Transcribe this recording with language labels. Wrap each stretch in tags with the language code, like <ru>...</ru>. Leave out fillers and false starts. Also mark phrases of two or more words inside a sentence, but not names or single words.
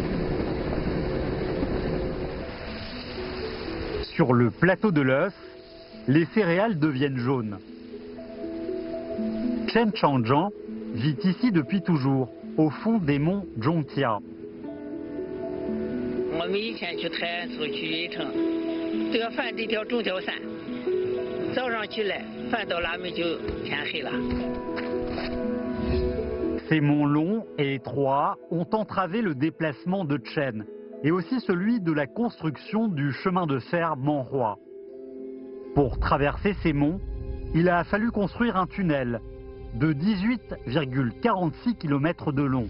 <fr>Sur le plateau de l'Eus, les céréales deviennent jaunes. Chen Changjiang vit ici depuis toujours, au fond des monts Zhongtia.</fr> <zh>我们以前去泰安市去宜城，都要翻这条中条山，早上起来翻到那边就天黑了。</zh> <fr>Ces monts longs et étroits ont entravé le déplacement de Chen et aussi celui de la construction du chemin de fer Manhua. Pour traverser ces monts, il a fallu construire un tunnel de 18,46 km de long.</fr>